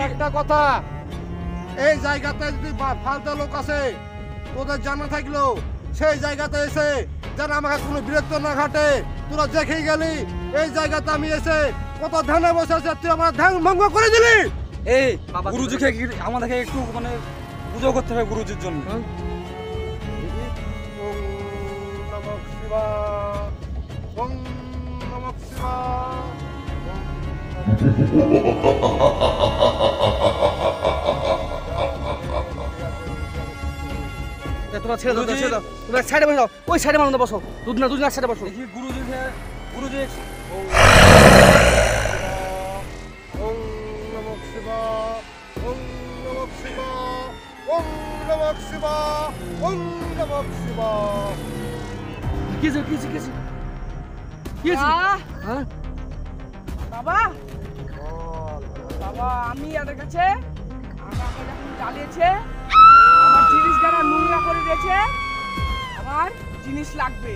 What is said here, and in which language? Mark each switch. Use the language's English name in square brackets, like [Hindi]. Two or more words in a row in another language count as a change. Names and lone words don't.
[Bangla] একটা কথা, এই জায়গাতে যদি ফালতু লোক আছে তোদের জানা থাকলো সেই জায়গাতে এসে যেন আমাকে কোনো বিরক্ত না ঘাটে। তোরা দেখেই গেলি এই জায়গাতে আমি এসে কত ধ্যানে বসে আছে, তুই আমার ধ্যান ভঙ্গ করে দিলি। এই গুরুজিকে আমাদেরকে একটু মানে পুজো করতে হবে গুরুজির জন্য। [Sanskrit] ওম নমঃ শিবায়, ওম নমঃ শিবায়, ওম নমঃ [Bangla] তোমরা ছেড়ে দাও ছেড়ে দাও। তোমরা সাইডে বসে দাও, ওই সাইডে মানুষ বসো। দুদিন এক সাইডে বসো। দেখি গুরুজিকে, গুরুজি [Sanskrit] ওম নমঃ শিবায়, ওম নমঃ শিবায়, ওম নমঃ শিবায়, ওম নমঃ শিবায়। [Bangla] কি হয়েছে কি হয়েছে কি হয়েছে কি হয়েছে? হ্যাঁ বাবা বল। বাবা, আমি এদের কাছে আমাকে যখন জ্বালিয়েছে, আমার জিনিস যারা নোংরা করে দিয়েছে, আমার জিনিস লাগবে।